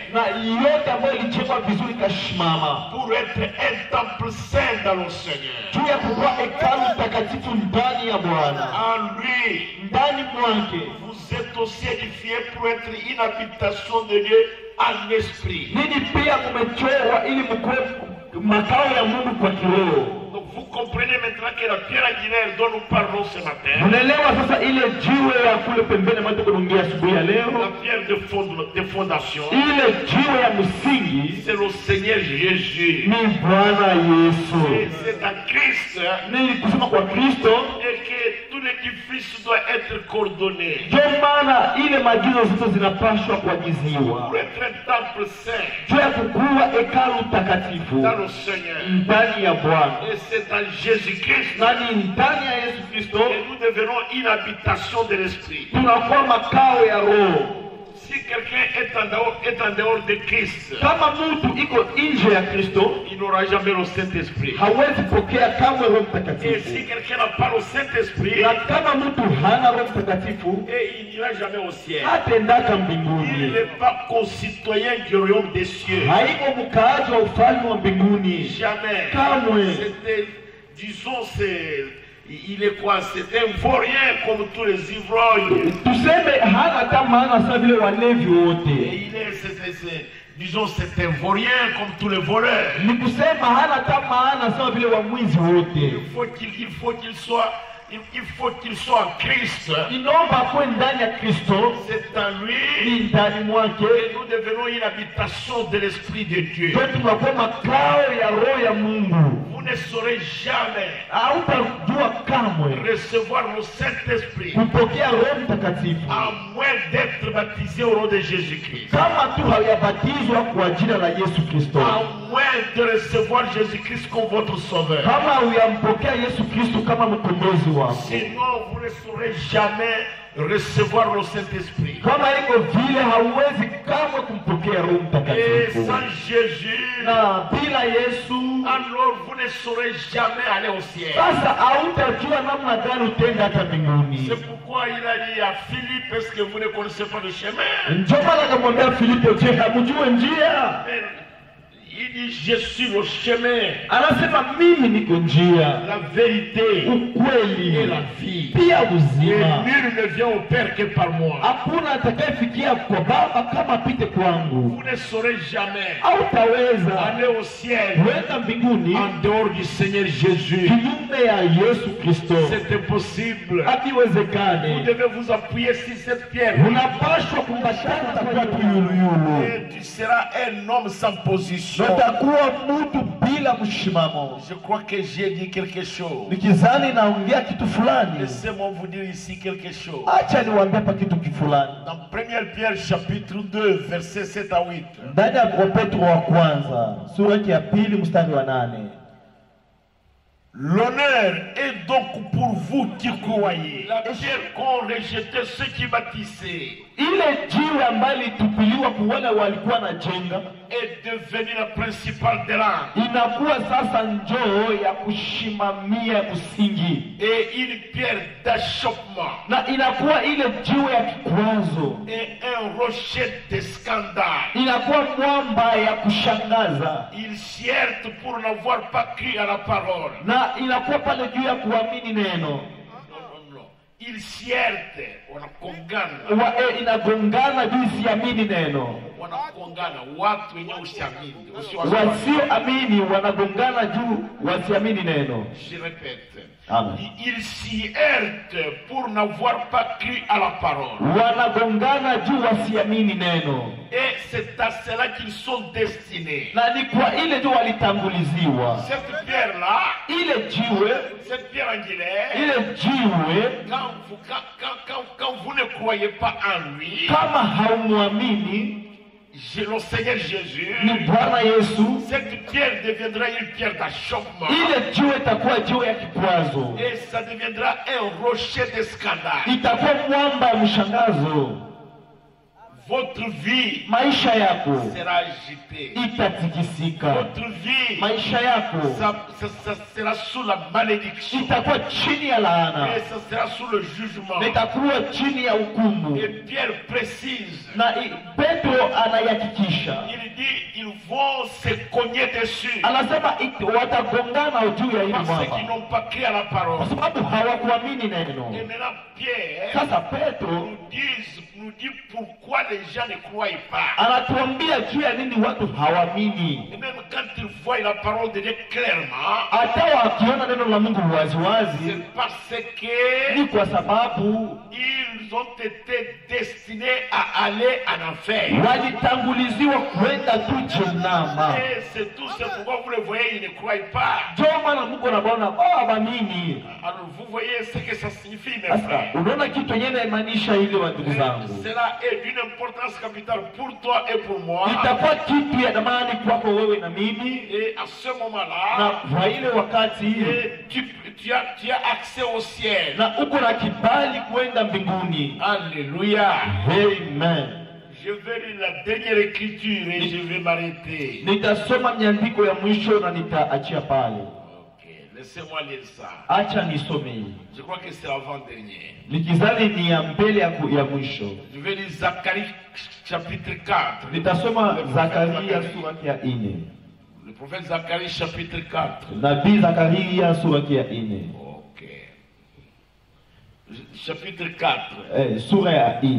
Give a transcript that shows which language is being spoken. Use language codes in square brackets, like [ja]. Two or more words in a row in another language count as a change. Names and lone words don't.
[sw] na yote ambayo ilichekwa vizuri kashimama [fr] pour être un temple saint dans le Seigneur. [sw] juu ya kuwa hekalu takatifu ndani ya Bwana. [fr] En lui, [sw] Ndani mwake [fr] vous êtes aussi édifiés pour être une habitation de Dieu en esprit. [sw] nini pia mumechorwa ili mkuwe makao ya Mungu kwa kiroho. [fr] Donc vous comprenez maintenant que la pierre angulaire dont nous parlons ce matin, [sw] Unaelewa sasa ile jiwe ya kule pembeni ambayo tunaongea asubuhi ya la leo, [fr] pierre de fondation, [sw] ile jiwe ya msingi [fr] c'est le Seigneur Jésus. [sw] ni Bwana [fr] Et [sw] Yesu. [fr] c'est en Christ [sw] Ni kusema kwa Kristo, [fr] et que tout l'édifice doit être coordonné [sw] ndio maana ile maagizo zote zinapaswa kuagiziwa [fr] pour être un temple saint [sw] juu ya kukuwa hekalu takatifu [fr] dans le Seigneur. [sw] ndani ya Bwana. [fr] Et c'est en Jésus-Christ [sw] Na ni ndani ya Yesu Kristo [fr] que nous devenons une habitation de l'esprit. [sw] tunakuwa makao ya Roho. [fr] Si quelqu'un est en dehors de Christ, [sw] Kama mtu iko nje ya Kristo, [fr] il n'aura jamais le Saint-Esprit. [sw] hawezi pokea kamwe Roho [fr] Et si [sw] Mtakatifu. [fr] quelqu'un n'a pas le Saint-Esprit, [sw] Na kama mtu hana Roho Mtakatifu, [fr] et il n'ira jamais au ciel. [sw] hataendaka [fr] Il [sw] mbinguni. [fr] n'est pas concitoyen du royaume des cieux. [sw] Haiko mkaaji wa ufalme wa mbinguni [fr] Jamais. [sw] kamwe. [fr] C'était, disons, il est quoi? C'est un vaurien comme tous les ivrognes. [sw] Tuseme hana hata maana sawa vile walevi [fr] Et [sw] wote. [fr] il est, disons, c'est un vaurien comme tous les voleurs. [sw] Ni kusema hana hata maana sawa vile wamwizi wote. [fr] Il faut qu'il soit en Christ. [sw] Inaomba akuwe ndani ya Kristo, [fr] C'est en lui [sw] ni ndani mwake, [fr] que nous devenons une habitation de l'Esprit de Dieu. [sw] ndio tunakuwa makao ya Roho ya Mungu. [fr] vous ne saurez jamais [sw] hautajua kamwe [fr] recevoir le Saint-Esprit [sw] kupokea Roho Mtakatifu [fr] à moins d'être baptisé au nom de Jésus-Christ. [sw] kama tu haujabatizwa kwa jina la Yesu Kristo, [fr] À moins de recevoir Jésus-Christ comme votre sauveur. [sw] kama hujampokea Yesu Kristo kama mkombozi wako. [fr] Sinon, vous ne saurez jamais recevoir le Saint-Esprit. [sw] Kama iko vile hauwezi kamwe kumpokea Roho [fr] Et [sw] Mtakatifu. [fr] sans Jésus, [sw] Na bila Yesu [fr] alors vous ne saurez jamais aller au ciel. [sw] sasa hautajua namna gani utenda hata mbinguni. [fr] C'est pourquoi il a dit à Philippe, est-ce que vous ne connaissez pas le chemin? [sw] Ndio maana akamwambia Filipo, je, hamjui njia? [fr] Il dit, je suis le chemin, [sw] Anasema mimi niko njia, [fr] la vérité [sw] ukweli [fr] et la vie. [sw] pia [fr] Et [sw] uzima. [fr] nul ne vient au Père que par moi. [sw] Hakuna atakayefikia kwa Baba kama apite kwangu. [fr] Vous ne saurez jamais [sw] Hautaweza [fr] aller au ciel [sw] kwenda mbinguni [fr] en dehors du Seigneur Jésus. [sw] kinyume ya Yesu Kristo. [fr] C'est impossible. Vous [sw] Hakiwezekani. [fr] devez vous appuyer sur cette pierre. [sw] Unapaswa kumbatana na kwa tuyuluyulu. [fr] Et tu seras un homme sans position. [sw] Utakuwa mtu bila mshimamo. [fr] Je crois que j'ai dit quelque chose. [sw] Nikizani naongea kitu fulani. [fr] Laissez-moi vous dire ici quelque chose. [sw] Acha niwaambie hapa kitu fulani. [fr] Dans 1 Pierre chapitre 2 versets 7 à 8. [sw] Ndani ya Petro wa kwanza sura ya pili mstari wa 8. [fr] L'honneur est donc pour vous qui croyez. La pierre qu'ont rejeté ceux qui bâtissaient [sw] Ile jiwe ambayo litupiliwa kwa wale walikuwa na jenga [fr] est devenue la principale de l'âme. [sw] inakuwa sasa njoo ya kushimamia msingi, [fr] Et une pierre d'achoppement. [sw] na inakuwa ile jiwe ya kikwazo, [fr] Et un rocher de scandale. [sw] inakuwa mwamba ya kushangaza, [fr] Ils cherchent pour n'avoir pas cru à la parole. [sw] na inakuwa pale juu ya kuamini neno. [fr] Non. Ils cherchent. [sw] Wanakongana. Inagongana juu isiamini neno. Wanakongana. Watu wenye usiamini. Wasioamini wanagongana juu wasiamini neno. [fr] Je répète. Amen. Ils s'y heurtent pour n'avoir pas cru à la parole. [sw] Wanagongana juu wasiamini neno. [fr] Et c'est à cela qu'ils sont destinés. [sw] Na ni kwa ile juu walitanguliziwa. [fr] Cette pierre-là, [sw] Ile jiwe, [fr] cette pierre angulaire, [sw] ile jiwe, [fr] quand vous ne croyez pas en lui, [sw] kama haumwamini [fr] le Seigneur Jésus, [sw] ni Bwana Yesu, [fr] cette pierre deviendra une pierre d'achoppement. [sw] ile jiwe itakuwa jiwe ya kikwazo. [fr] Et ça deviendra un rocher de scandale. [sw] Itakuwa mwamba ya mshangazo. [fr] Votre vie [sw] Maisha yako [fr] sera agitée. [sw] itatikisika. [fr] Votre vie [sw] Maisha yako [fr] ça sera sous la malédiction. [sw] itakuwa chini ya laana. [fr] Et ça sera sous le jugement. [sw] Itakuwa chini ya hukumu. [fr] Et Pierre précise. [sw] Na Petro anayakikisha. [fr] Il dit ils vont se cogner dessus. [sw] Anasema watagongana juu ya hili [fr] Parce [sw] mwamba. [fr] qu'ils n'ont pas cru à la parole. [sw] Kwa sababu hawakuamini neno. [fr] Et maintenant Pierre [sw] Sasa Petro [fr] nous dit pourquoi les gens ne croient pas. [sw] anatuambia juu ya nini watu hawamini. [fr] Et même quand ils voient la parole de Dieu clairement, [sw] Hata wakiona neno la Mungu waziwazi, [fr] c'est parce que [sw] ni kwa sababu [fr] ils ont été destinés à aller en enfer. [sw] walitanguliziwa kwenda tu jehanamu. [fr] Et c'est tout ce pourquoi vous le voyez, ils ne croient pas. [sw] Ndio maana Mungu anaona hawaamini. [fr] Alors vous voyez ce que ça signifie, mes [sw] Sasa [fr] frères. [sw] unaona kitu yenyewe inamaanisha ile wa ndugu zangu. [fr] Cela est d'une importance capitale pour toi et pour moi. [sw] Itakuwa kitu ya thamani kwako wewe na mimi. [fr] Et à ce moment-là, [sw] Na kwa ile wakati [fr] tu as accès au ciel. [sw] na uko na kibali kwenda mbinguni. [fr] Alléluia. [sw] Amen. [fr] Je vais lire la dernière écriture et je vais m'arrêter. [sw] Nitasoma miandiko ya mwisho na nitaachia pale. [fr] Ok, laissez-moi lire ça. [sw] Acha nisome. [fr] Je crois que c'est l'avant-dernier. [sw] Nikizani ni ya mbele ya mwisho. [fr] Je vais lire Zacharie chapitre 4. [sw] Nitasoma Zakaria sura ya 4. [fr] Le prophète Zacharie chapitre 4. [sw] Nabii Zakaria sura ya 4. [fr] Ok. Chapitre 4. [sw] Sura ya 4.